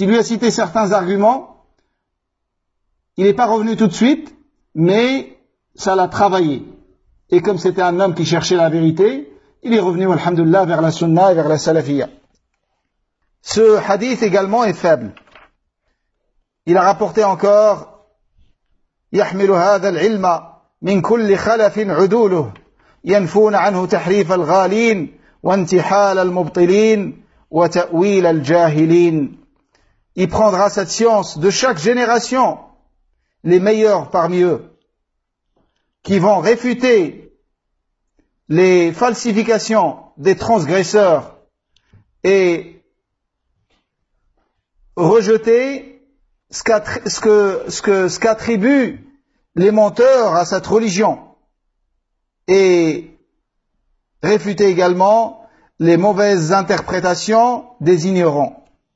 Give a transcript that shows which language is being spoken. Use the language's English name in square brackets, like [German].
[French] Il lui a cité certains arguments, il n'est pas revenu tout de suite, mais ça l'a travaillé. Et comme c'était un homme qui cherchait la vérité, il est revenu, alhamdoulilah, vers la sunna et vers la salafiyya. Ce hadith également est faible. Il a rapporté encore, [Arabic] يحمل هذا العلم من كل خلف عدوله ينفون عنه تحريف الغالين وانتحال المبطلين وتأويل الجاهلين. [French] Il prendra cette science de chaque génération, les meilleurs parmi eux, qui vont réfuter les falsifications des transgresseurs et rejeter ce qu'attribuent les menteurs à cette religion et réfuter également les mauvaises interprétations des ignorants.